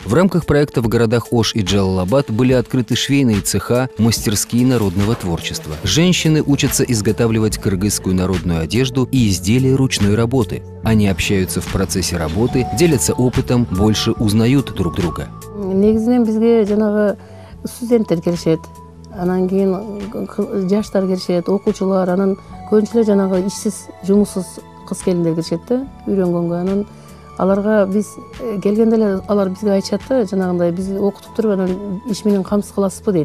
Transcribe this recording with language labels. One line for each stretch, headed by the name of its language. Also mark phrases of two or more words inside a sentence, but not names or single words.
Russian: В рамках проекта в городах Ош и Джалалабад были открыты швейные цеха, мастерские народного творчества. Женщины учатся изготавливать кыргызскую народную одежду и изделия ручной работы. Они общаются в процессе работы, делятся опытом, больше узнают друг друга.
Kyrgyz: Негизинен бизге жанагы студенттер келишет. Анан кийин жаштар келишет, окуучулар, анан көбүнчө жанагы ишсиз, жумуссуз кыз келиндер келишет да, үйрөнгөнгө. Анан аларга биз келгенде эле алар бизге айтышат да, жанагындай биз окутуп туруп анан иш менен камсыз кыласызбы дейт.